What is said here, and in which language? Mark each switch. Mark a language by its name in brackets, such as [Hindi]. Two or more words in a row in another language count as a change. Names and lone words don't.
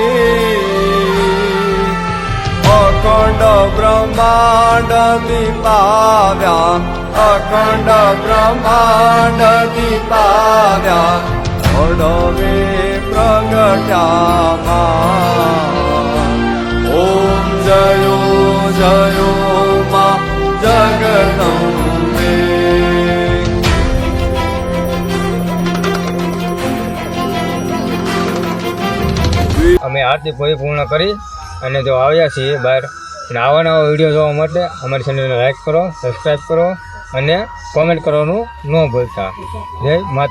[Gujarati] અખંડ બ્રહ્માંડ દીપાવ્યા અખંડ બ્રહ્માંડ દીપાવ્યા અડવે પ્રગટ્યા ૐ જયો જયો મા જગદંબે। અમે આરતી પરિપૂર્ણ કરી અને જો આવ્યા છીએ બહાર। અને આવા નવા વિડીયો જોવા માટે અમારી ચેનલને લાઈક કરો, સબસ્ક્રાઈબ કરો અને કોમેન્ટ કરવાનું ન ભૂલતા।